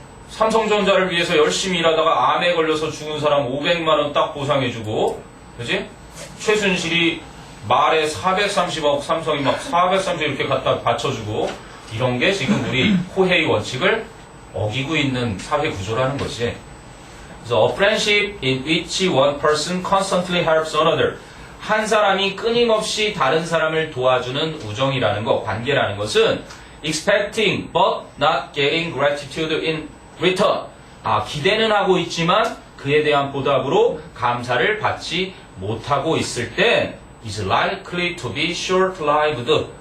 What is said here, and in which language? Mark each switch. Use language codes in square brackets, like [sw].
[ko] 삼성전자를 위해서 열심히 일하다가 암에 걸려서 죽은 사람 500만 원 딱 보상해주고, 그지? 최순실이 말에 430억, 삼성이 막 430억 이렇게 갖다 받쳐주고, 이런 게 지금 우리 호헤이 원칙을 어기고 있는 사회 구조라는 거지. 그래서 [en] a friendship in which one person constantly helps another. [ko] 한 사람이 끊임없이 다른 사람을 도와주는 우정이라는 것, 관계라는 것은 [en] expecting but not getting gratitude in return. [ko] 기대는 하고 있지만 그에 대한 보답으로 감사를 받지 못하고 있을 땐 [en] is likely to be short-lived.